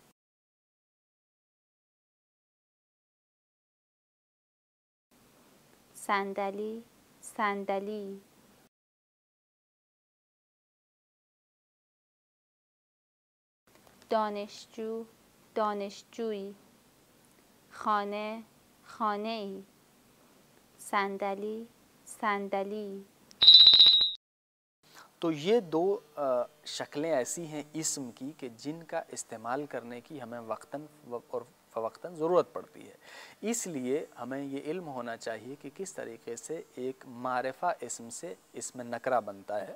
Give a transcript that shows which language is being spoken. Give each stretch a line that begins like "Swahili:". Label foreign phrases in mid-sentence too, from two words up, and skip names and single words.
Persian: صندلی، صندلی، دانشجو، دانشجویی، خانه، خانه‌ای، صندلی، صندلی۔
Urdu: تو یہ دو شکلیں ایسی ہیں اسم کی کہ جن کا استعمال کرنے کی ہمیں وقتاً اور فوقتاً ضرورت پڑتی ہے۔ اس لیے ہمیں یہ علم ہونا چاہیے کہ کس طریقے سے ایک معرفہ اسم سے اسم نکرہ بنتا ہے۔